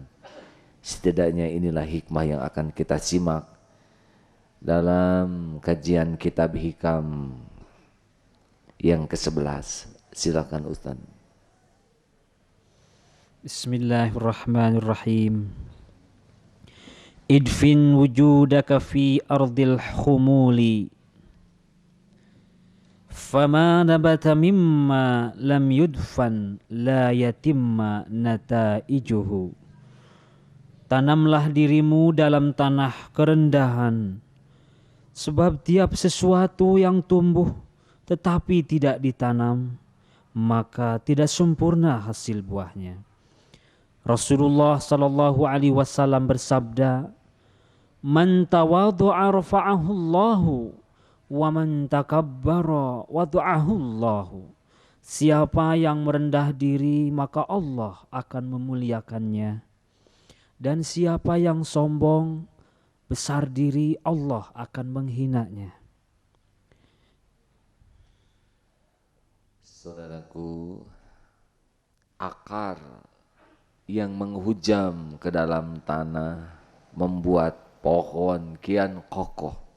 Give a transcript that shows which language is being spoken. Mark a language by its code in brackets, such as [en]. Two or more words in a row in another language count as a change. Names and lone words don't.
[id] Setidaknya inilah hikmah yang akan kita simak dalam kajian kitab Hikam yang ke-11. Silakan Ustaz. [ar] Bismillahirrahmanirrahim. ادفن وجودك في أرض الخمول فما نبت مما لم يدفن لا يتم نتائجه. [id] Tanamlah dirimu dalam tanah kerendahan, sebab tiap sesuatu yang tumbuh tetapi tidak ditanam, maka tidak sempurna hasil buahnya. Rasulullah [ar] صلى الله عليه وسلم [id] bersabda, [ar] "من تواضع رفعه الله ومن تكبر وضعه الله." [id] Siapa yang merendah diri maka Allah akan memuliakannya. Dan siapa yang sombong, besar diri, Allah akan menghinanya. Saudaraku, akar yang menghujam ke dalam tanah membuat pohon kian kokoh.